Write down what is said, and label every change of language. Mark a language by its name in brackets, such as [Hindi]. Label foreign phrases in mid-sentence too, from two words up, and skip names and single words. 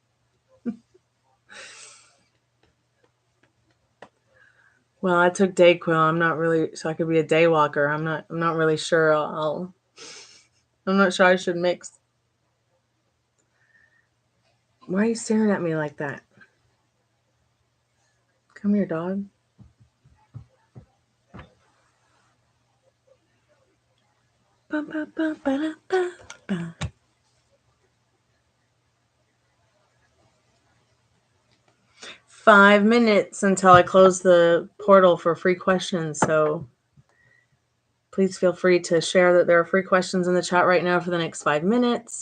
[English] Well, I took Dayquil. I'm not really, so I could be a day walker. I'm not really sure. I'm not sure I should mix. Why are you staring at me like that? Come here, dog. Ba, ba, ba, ba, ba, ba. Five minutes until I close the portal for free questions. So please feel free to share that there are free questions in the chat right now for the next 5 minutes.